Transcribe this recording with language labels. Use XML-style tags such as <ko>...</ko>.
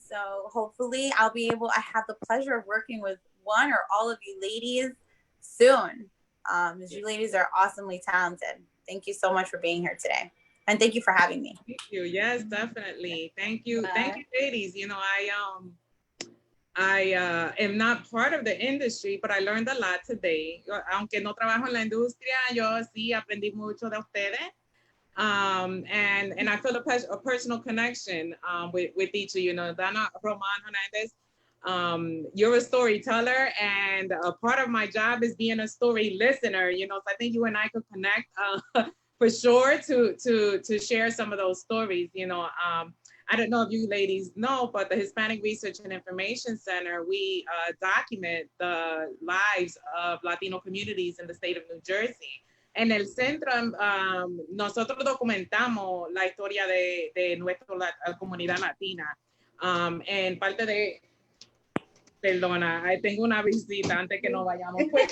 <en>So hopefully I have the pleasure of working with one or all of you ladies soon. You ladies are awesomely talented. Thank you so much for being here today. And thank you for having me. Thank you. Yes, definitely. Thank you. Thank you, ladies. You know, I am not part of the industry, but I learned a lot today.</en> <es>Aunque no trabajo en la industria, yo sí aprendí mucho de ustedes.</es> <en>And I feel a personal connection with each of you. Know, Dana Roman Hernandez, you're a storyteller, and a part of my job is being a story listener. You know, so I think you and I could connect for sure to share some of those stories. You know, I don't know if you ladies know, but the Hispanic Research and Information Center, we document the lives of Latino communities in the state of New Jersey.</en> <es>En el centro, nosotros documentamos la historia de nuestra comunidad latina. En parte de... Perdona, tengo una visita antes que nos vayamos.</es>